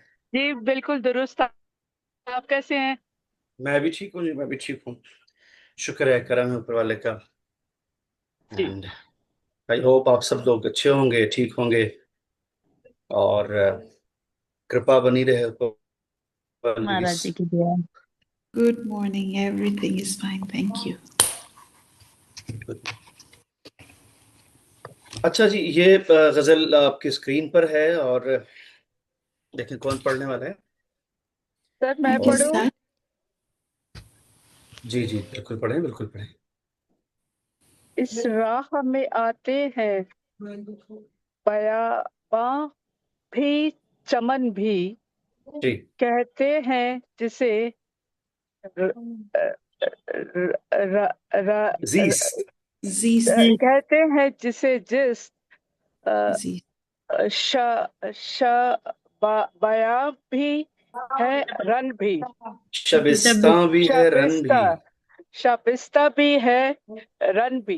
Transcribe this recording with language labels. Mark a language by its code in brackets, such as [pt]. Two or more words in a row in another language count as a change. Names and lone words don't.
[hi] जी बिल्कुल दुरुस्त। आप कैसे हैं? मैं भी ठीक हूँ जी, मैं भी ठीक हूँ। शुक्र है, करम है ऊपर वाले का। जी [en] And I hope [hi] आप सब लोग अच्छे होंगे, ठीक होंगे, और कृपा बनी रहे ऊपर वाले की। महाराज जी की दुआ। [en] Good morning. Everything is fine. Thank you. [hi] अच्छा जी, ये गजल आपकी स्क्रीन पर है, और देखें कौन पढ़ने वाला है। सर [en] I [hi] मैं [en] can [hi] और पढ़ूं? [en] start. [hi] जी जी, बिल्कुल पढ़ें, बिल्कुल पढ़ें। इस राह में आते हैं बयाबां भी, चमन भी, जी। कहते हैं जिसे र, र, र, र, र, जीस्त। Zis. कहते हैं जिसे जिस Zis. श श बयां भी है, रन भी। शबिस्तां भी है, रन शाबिस्ता भी। शाबिस्ता भी है, रन भी।